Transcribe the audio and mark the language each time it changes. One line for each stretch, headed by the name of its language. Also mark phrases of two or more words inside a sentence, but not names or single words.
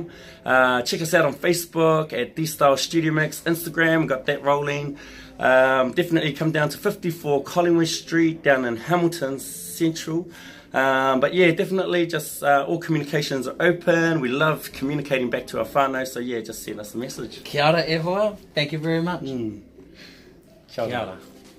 English: Check us out on Facebook at D-Stylez Studio Mix, Instagram, got that rolling. Definitely come down to 54 Collingwood Street down in Hamilton Central. But yeah, definitely just all communications are open. We love communicating back to our whānau, so yeah, just send us a message.
Māori: Kia ora e hoa.
English: Thank you very much.
Māori: Kia ora.